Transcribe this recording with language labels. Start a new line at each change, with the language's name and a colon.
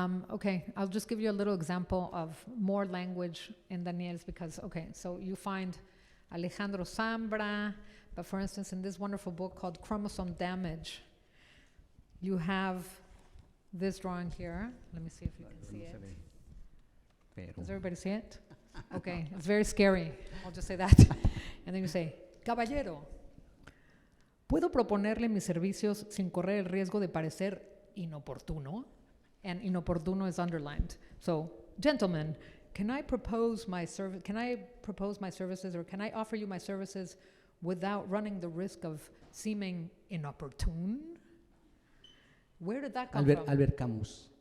English: Okay, I'll just give you a little example of more language in Daniel's because, okay, so you find Alejandro Zambra, but for instance, in this wonderful book called Chromosome Damage, you have this drawing here. Let me see if you can see it. Does everybody see it? Okay, it's very scary. I'll just say that. And then you say,
Spanish: Caballero, ¿puedo proponerle mis servicios sin correr el riesgo de parecer inoportuno?
English: And inoportuno is underlined. So, gentlemen, can I propose my services, or can I offer you my services without running the risk of seeming inopportune? Where did that come from? Albert Camus.